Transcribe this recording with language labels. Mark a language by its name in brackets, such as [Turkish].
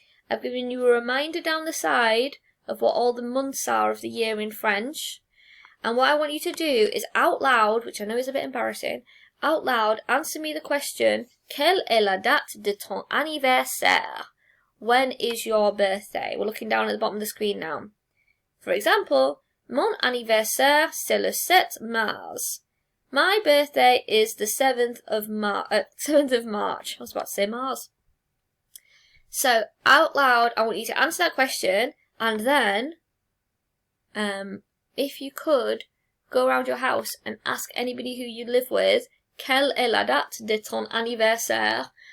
[English] I've given you a reminder down the side of what all the months are of the year in French. And what I want you to do is out loud, which I know is a bit embarrassing, out loud, answer me the question, [French] quelle est la date de ton anniversaire? [English] When is your birthday? We're looking down at the bottom of the screen now. For example, [French] mon anniversaire, c'est le 7 mars. [English] My birthday is the 7th of March. I was about to say Mars. So, out loud, I want you to answer that question, and then, if you could, go around your house and ask anybody who you live with, [French] quelle est la date de ton anniversaire?